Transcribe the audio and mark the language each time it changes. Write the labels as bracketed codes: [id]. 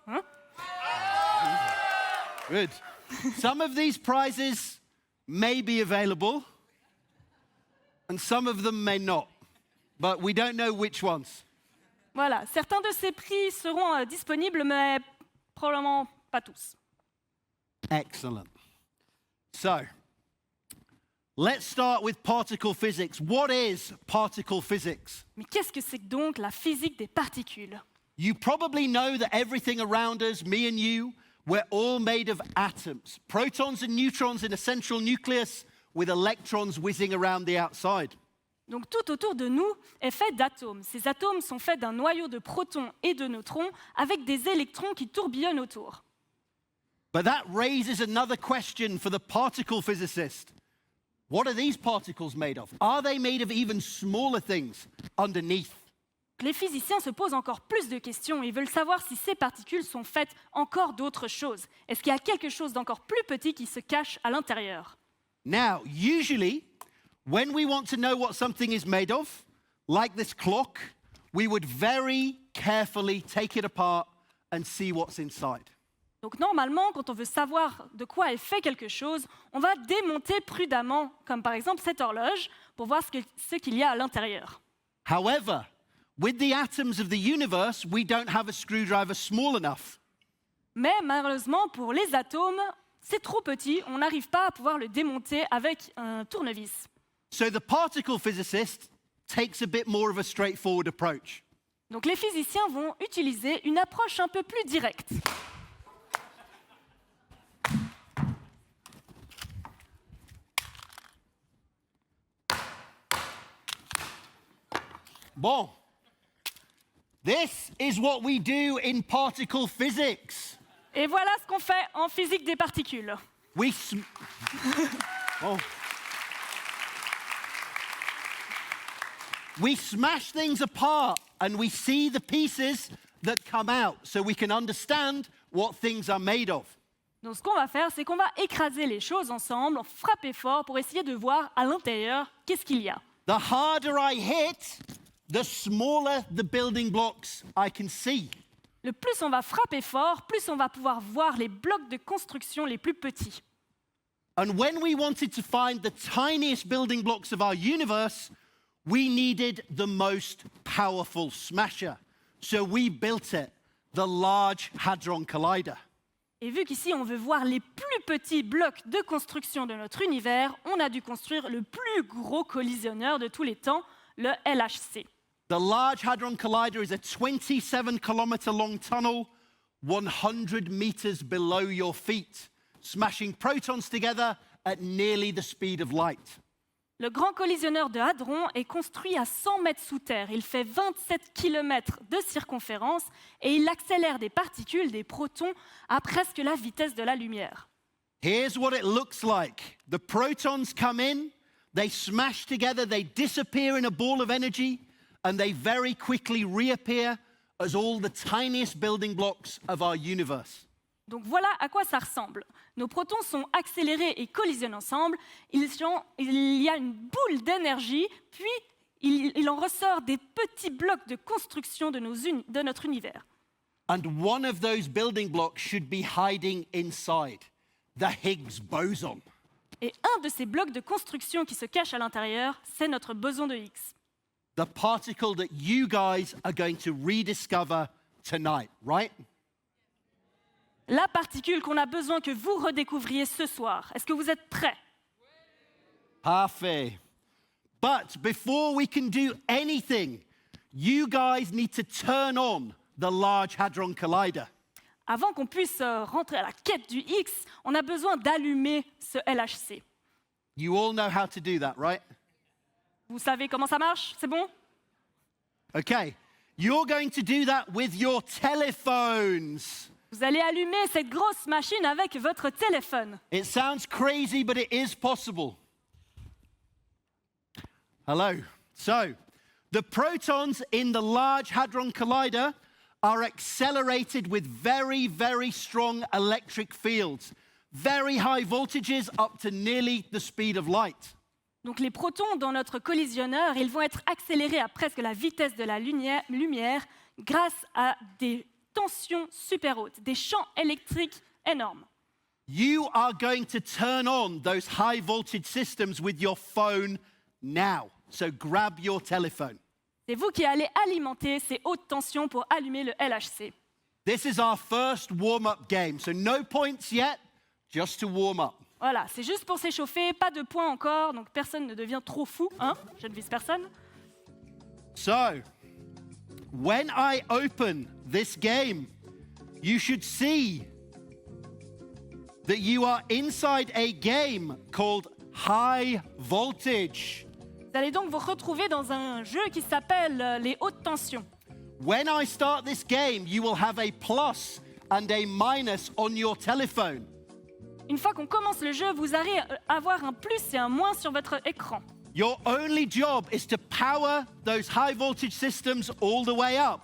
[en] Hein? Good. Some of these prizes may be available, and some of them may not. But we don't know which ones. [fr] Voilà, certains de ces prix seront disponibles, mais probablement pas tous. [en] Excellent. So, let's start with particle physics. What is particle physics? [fr] Mais qu'est-ce que c'est donc la physique des particules? [en] You probably know that everything around us, me and you, we're all made of atoms. Protons and neutrons in a central nucleus with electrons whizzing around the outside. [fr] Donc tout autour de nous est fait d'atomes. Ces atomes sont faits d'un noyau de protons et de neutrons avec des électrons qui tourbillonnent autour. [en] But that raises another question for the particle physicist. What are these particles made of? Are they made of even smaller things underneath? [fr] Les physiciens se posent encore plus de questions. Ils veulent savoir si ces particules sont faites encore d'autres choses. Est-ce qu'il y a quelque chose d'encore plus petit qui se cache à l'intérieur? [en] Now, usually, when we want to know what something is made of, like this clock, we would very carefully take it apart and see what's inside. [fr] Donc normalement, quand on veut savoir de quoi est fait quelque chose, on va démonter prudemment, comme par exemple cette horloge, pour voir ce qu'il y a à l'intérieur. [en] However, with the atoms of the universe, we don't have a screwdriver small enough. [fr] Mais malheureusement, pour les atomes, c'est trop petit, on n'arrive pas à pouvoir le démonter avec un tournevis. [en] So the particle physicist takes a bit more of a straightforward approach. [fr] Donc les physiciens vont utiliser une approche un peu plus directe. Bon, [en] this is what we do in particle physics. [fr] Et voilà ce qu'on fait en physique des particules. [en] We smash things apart and we see the pieces that come out so we can understand what things are made of. [fr] Donc ce qu'on va faire, c'est qu'on va écraser les choses ensemble, frapper fort pour essayer de voir à l'intérieur qu'est-ce qu'il y a. [en] The harder I hit, the smaller the building blocks I can see. [fr] Le plus on va frapper fort, plus on va pouvoir voir les blocs de construction les plus petits. [en] And when we wanted to find the tiniest building blocks of our universe, we needed the most powerful smasher. So we built it, the Large Hadron Collider. [fr] Et vu qu'ici on veut voir les plus petits blocs de construction de notre univers, on a dû construire le plus gros collisionneur de tous les temps, le LHC. [en] The Large Hadron Collider is a 27-kilometer long tunnel, 100 meters below your feet, smashing protons together at nearly the speed of light. [fr] Le grand collisionneur de hadron est construit à 100 mètres sous terre. Il fait 27 km de circonférence et il accélère des particules, des protons, à presque la vitesse de la lumière. [en] Here's what it looks like. The protons come in, they smash together, they disappear in a ball of energy, and they very quickly reappear as all the tiniest building blocks of our universe. [fr] Donc voilà à quoi ça ressemble. Nos protons sont accélérés et collisionnent ensemble. Il y a une boule d'énergie, puis il en ressort des petits blocs de construction de notre univers. [en] And one of those building blocks should be hiding inside, the Higgs Boson. [fr] Et un de ces blocs de construction qui se cache à l'intérieur, c'est notre boson de Higgs. [en] The particle that you guys are going to rediscover tonight, right? [fr] La particule qu'on a besoin que vous redécouvriez ce soir. Est-ce que vous êtes prêts? Parfait. [en] But before we can do anything, you guys need to turn on the Large Hadron Collider. [fr] Avant qu'on puisse rentrer à la quête du X, on a besoin d'allumer ce LHC. [en] You all know how to do that, right? [fr] Vous savez comment ça marche? C'est bon? [en] Okay. You're going to do that with your telephones. [fr] Vous allez allumer cette grosse machine avec votre téléphone. [en] It sounds crazy, but it is possible. Hello. So, the protons in the Large Hadron Collider are accelerated with very, very strong electric fields, very high voltages up to nearly the speed of light. [fr] Donc les protons dans notre collisionneur, ils vont être accélérés à presque la vitesse de la lumière grâce à des tensions super hautes, des champs électriques énormes. [en] You are going to turn on those high voltage systems with your phone now. So grab your telephone. [fr] C'est vous qui allez alimenter ces hautes tensions pour allumer le LHC. [en] This is our first warm-up game. So no points yet, just to warm up. [fr] Voilà, c'est juste pour s'échauffer, pas de points encore, donc personne ne devient trop fou, hein? Je ne vise personne. [en] So, when I open this game, you should see that you are inside a game called High Voltage. [fr] Vous allez donc vous retrouver dans un jeu qui s'appelle les hautes tensions. [en] When I start this game, you will have a plus and a minus on your telephone. [fr] Une fois qu'on commence le jeu, vous allez avoir un plus et un moins sur votre écran. [en] Your only job is to power those high voltage systems all the way up.